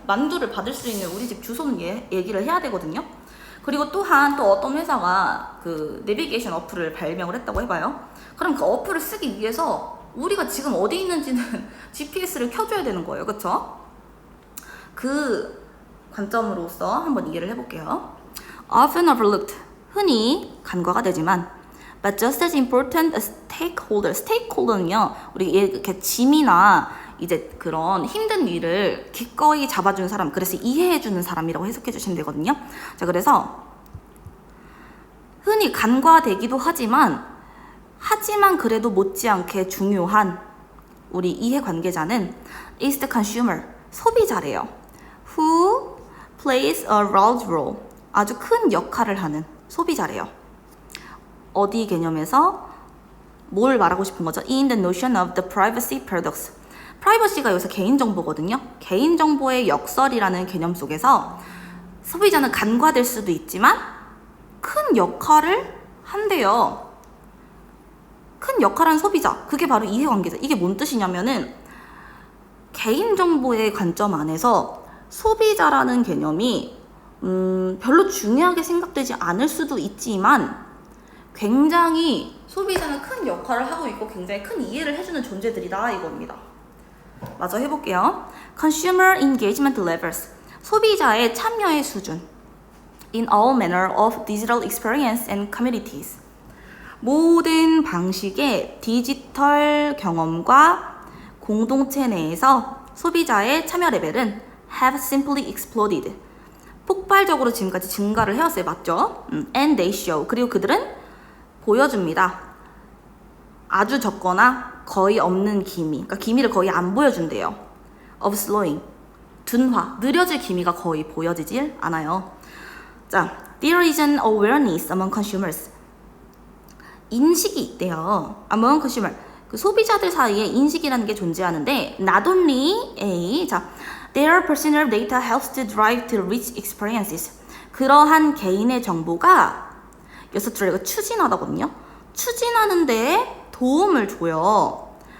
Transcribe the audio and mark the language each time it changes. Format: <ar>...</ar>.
<ko>만두를 받을 수 있는 우리 집 주소는 얘기를 해야 되거든요. 그리고 또한 또 어떤 회사가 그 내비게이션 어플을 발명을 했다고 해봐요. 그럼 그 어플을 쓰기 위해서 우리가 지금 어디 있는지는 GPS를 켜줘야 되는 거예요. 그쵸? 그 관점으로서 한번 이해를 해볼게요.</ko> <en>Often overlooked.</en> <ko>흔히 간과가 되지만</ko> <en>but just as important as stakeholder.</en> <ko>stakeholder는요, 우리 이렇게 짐이나 이제 그런 힘든 일을 기꺼이 잡아주는 사람, 그래서 이해해주는 사람이라고 해석해 주시면 되거든요. 자, 그래서 흔히 간과되기도 하지만 그래도 못지않게 중요한 우리 이해관계자는</ko> <en>is the consumer,</en> <ko>소비자래요.</ko> <en>Who plays a large role,</en> <ko>아주 큰 역할을 하는 소비자래요. 어디 개념에서 뭘 말하고 싶은 거죠?</ko> <en>In the notion of the privacy paradox.</en> <ko>프라이버시가 여기서 개인정보거든요. 개인정보의 역설이라는 개념 속에서 소비자는 간과될 수도 있지만 큰 역할을 한대요. 큰 역할을 한 소비자, 그게 바로 이해관계자. 이게 뭔 뜻이냐면은 개인정보의 관점 안에서 소비자라는 개념이 별로 중요하게 생각되지 않을 수도 있지만 굉장히 소비자는 큰 역할을 하고 있고 굉장히 큰 이해를 해주는 존재들이다 이겁니다. 마저 해볼게요.</ko> <en>Consumer engagement levels.</en> <ko>소비자의 참여의 수준.</ko> <en>In all manner of digital experience and communities.</en> <ko>모든 방식의 디지털 경험과 공동체 내에서 소비자의 참여 레벨은</ko> <en>have simply exploded.</en> <ko>폭발적으로 지금까지 증가를 해왔어요. 맞죠?</ko> <en>And they show.</en> <ko>그리고 그들은 보여줍니다. 아주 적거나 거의 없는 기미. 그러니까 기미를 거의 안 보여준대요.</ko> <en>of slowing. 둔화.</en> <ko>느려질 기미가 거의 보여지질 않아요.</ko> <en>자, there is an awareness among consumers.</en> <ko>인식이 있대요.</ko> <en>among consumer.</en> <ko>그 소비자들 사이에 인식이라는 게 존재하는데</ko> <en>not only a 자 their personal data helps to drive to rich experiences.</en> <ko>그러한 개인의 정보가 여기서 들어가 추진하다거든요. 추진하는데 도움을 줘요.</ko>